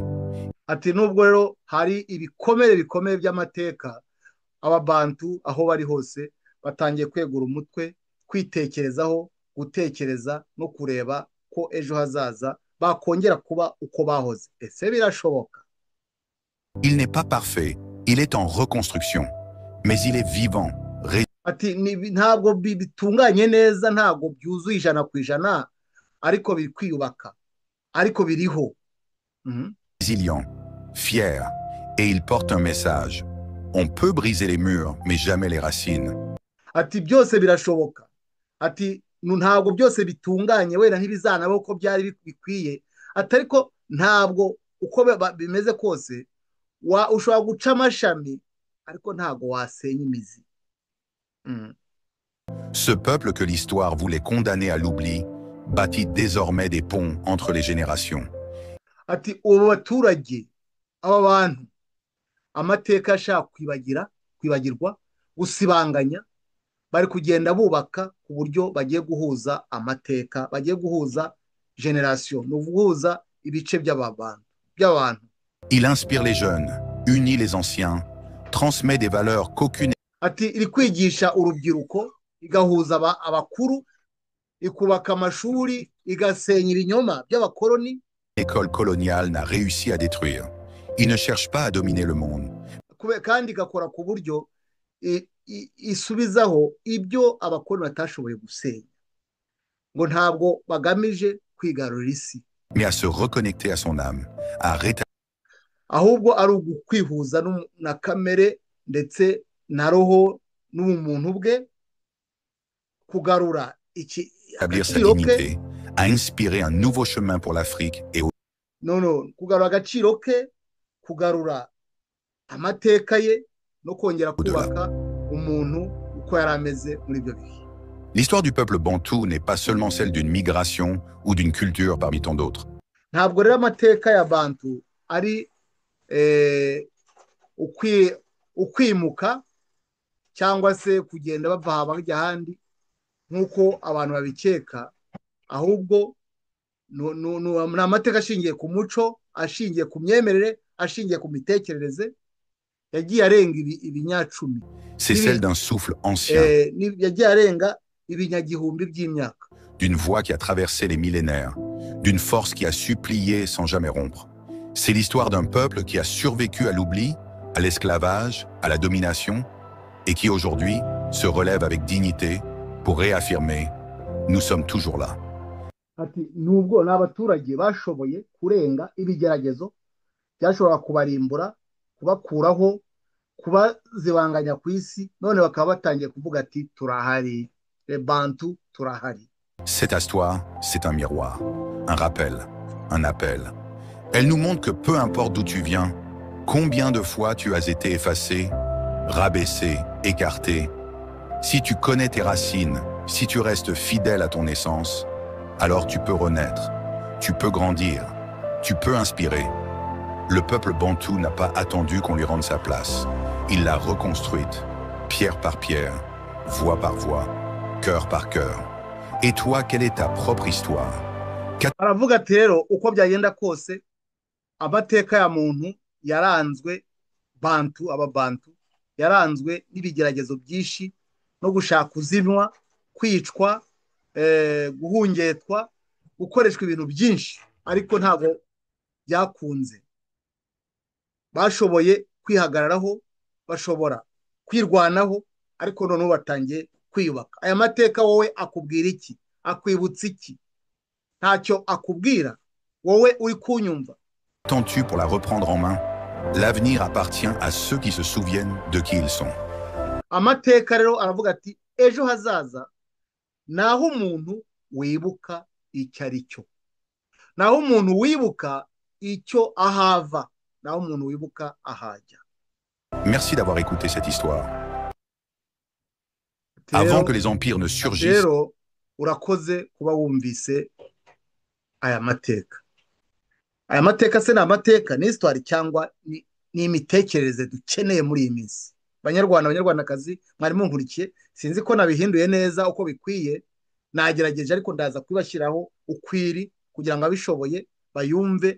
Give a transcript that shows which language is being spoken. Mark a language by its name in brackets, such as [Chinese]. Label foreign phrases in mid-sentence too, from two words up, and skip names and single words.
[Kinyarwanda] Ati nubwo rero hari ibikomere bikomeye by'amateka, ababantu aho bari hose batangiye kwegura umutwe, kwitekerezaho, gutekereza no kureba ko ejo hazaza bakongera kuba uko bahoze. Ese birashoboka? [French] Il n'est pas parfait, il est en reconstruction, mais il est vivant. [Kinyarwanda] Ati ntabwo bitunganye neza, ntabwo byuzuye 100%, ariko biri kwiyubaka, ariko biriho. [French] Résilient, fier, et il porte un message. On peut briser les murs, mais jamais les racines. [Kinyarwanda] Ati byose birashoboka. Ati ntabwo byose bitunganye, wera ntibizanaho uko byari bikwiye. Ati ariko ntabwo uko bimeze kose ushobora guca amashami, ariko ntabwo wasenya imizi. [French] Ce peuple que l'histoire voulait condamner à l'oubli bâtit désormais des ponts entre les générations. [Kinyarwanda] Ati ubu baturage, aba bantu amateka ashaka kwibagirwa, gusibanganya, bari kugenda bubaka ku buryo bagiye guhuza amateka, bagiye guhuza generation, no guhuza ibice by'abantu. [French] Il inspire les jeunes, unit les anciens, transmet des valeurs qu'aucune. [Kinyarwanda] Ati iri kwigisha urubyiruko, igahuza abakuru, ikubaka amashuri, igasenya ibinyoma by'abakoloni. [French] L'école coloniale n'a réussi à détruire. Il ne cherche pas à dominer le monde. [Kinyarwanda] Kandi igakora ku buryo isubizaho ibyo abakoloni batashoboye gusenya, ngo ntabwo bagamije kwigarurira isi, [French] mais à se reconnecter à son âme, à rétablir. [Kinyarwanda] Ahubwo ari ukwihuza na kamere ndetse na roho n'umuntu bwe, kugarura [French] établir sa dignité, à inspirer un nouveau chemin pour l'Afrique et au... [Kinyarwanda] kugarura agaciro ke, kugarura amateka ye, no kongera kubaka umuntu uko yari ameze muri ibyo bihe. [French] L'histoire du peuple bantou n'est pas seulement celle d'une migration ou d'une culture parmi tant d'autres. [Kinyarwanda] Ntabwo rero amateka ya bantu ari ukwimuka cyangwa se kugenda bava aha bajya ahandi nk'uko abantu babikeka, ahubwo ni amateka ashingiye ku muco, ashingiye ku myemerere, ashingiye ku mitekerereze, yagiye arenga ibinyacumi. [French] C'est celle d'un souffle ancien, [Kinyarwanda] yagiye arenga ibinyagihumbi by'imyaka, [French] d'une voix qui a traversé les millénaires, d'une force qui a su plier sans jamais rompre. C'est l'histoire d'un peuple qui a survécu à l'oubli, à l'esclavage, à la domination, et qui aujourd'hui se relève avec dignité pour réaffirmer « Nous sommes toujours là ». [Kinyarwanda] Ati nubwo n'abaturage bashoboye kurenga ibigeragezo byashobora kubarimbura, kubakuraho, kubazibanganya ku isi, none bakaba batangiye kuvuga ati turahari, [French] les Bantu [Kinyarwanda] turahari. [French] Cette histoire, c'est un miroir, un rappel, un appel. Elle nous montre que peu importe d'où tu viens, combien de fois tu as été effacé, rabaissé, écarté, si tu connais tes racines, si tu restes fidèle à ton essence, alors tu peux renaître, tu peux grandir, tu peux inspirer. Le peuple bantou n'a pas attendu qu'on lui rende sa place. Il l'a reconstruite, pierre par pierre, voix par voix, cœur par cœur. Et toi, quelle est ta propre histoire? [Kinyarwanda] Aravuga ati rero uko byagenda kose amateka ya muntu yaranzwe, ababantu yaranzwe n'ibigeragezo byinshi no gushaka kuzimwa, kwicwa, guhungetwa, gukoreshwa ibintu byinshi, ariko ntabwo byakunze. Bashoboye kwihagararaho, bashobora kwirwanaho, ariko noneho batangiye kwiyubaka. Aya mateka wowe akubwira iki? Akwibutsa iki? Ntacyo akubwira wowe uri kunyumva. [French] Attends-tu pour la reprendre en main? L'avenir appartient à ceux qui se souviennent de qui ils sont. [Kinyarwanda] Amateka rero aravuga ati ejo hazaza naho umuntu wibuka icyo ari cyo, naho umuntu wibuka icyo ahava, naho umuntu wibuka ahajya. [French] Merci d'avoir écouté cette histoire. Avant que [Kinyarwanda] rero [French] les empires ne surgissent, [Kinyarwanda] rero urakoze kuba wumvise aya mateka. Aya mateka se ni amateka, ni histoire cyangwa ni imitekerereze dukeneye muri iyi minsi? Banyarwanda, banyarwandakazi, mwari munkurikiye, sinzi ko nabihinduye neza uko bikwiye, nagerageje ariko ndaza kubashyiraho ukwiri kugira ngo abishoboye bayumve.